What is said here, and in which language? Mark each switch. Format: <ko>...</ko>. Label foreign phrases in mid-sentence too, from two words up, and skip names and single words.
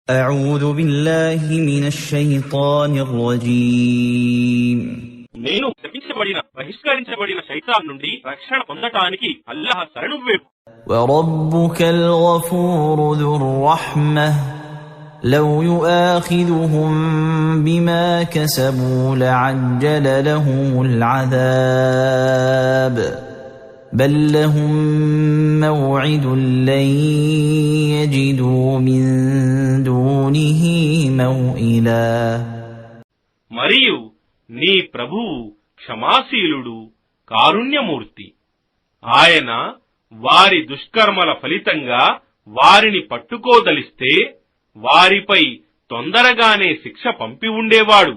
<ar>أعوذ بالله من الشيطان الرجيم</ar> <te>నేను శపించబడిన బహిష్కరించబడిన శైతాన్ నుండి రక్షణ పొందటానికి అల్లాహ్ శరణు వేపు.</te> <ar>وربك الغفور ذو الرحمة لو يؤاخذهم بما كسبوا لعجل لهم العذاب بل لهم موعد لن يجدوا من دونه موئلا.</ar> <te>మరియు నీ ప్రభువు క్షమాశీలుడు కారుణ్యమూర్తి. ఆయన వారి దుష్కర్మల ఫలితంగా వారిని పట్టుకోదలిస్తే వారిపై తొందరగానే శిక్ష పంపి ఉండేవాడు.</te>